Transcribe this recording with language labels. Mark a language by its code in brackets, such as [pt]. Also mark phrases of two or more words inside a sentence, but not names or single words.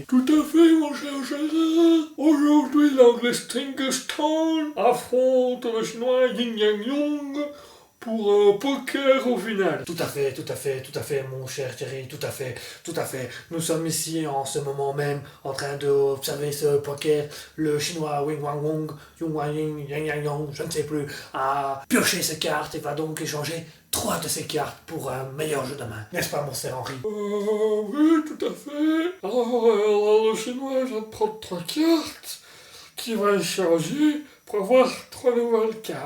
[fr] Tout à fait, mon cher Gérard. Aujourd'hui, l'anglais Stingerstown affronte le chinois Yin Yang Yong pour un poker au final. Tout à fait, mon cher Thierry, tout à fait. Nous sommes ici en ce moment même en train d'observer ce poker. Le chinois Wing Wang Wong, Yung Wang Ying, Yang Yang Yong, je ne sais plus, a pioché ses cartes et va donc échanger 3 de ses cartes pour un meilleur jeu de main. N'est-ce pas, mon cher Henri? Oui, tout à fait. Alors, le chinois vient de prendre 3 cartes qui va échanger pour avoir 3 nouvelles cartes.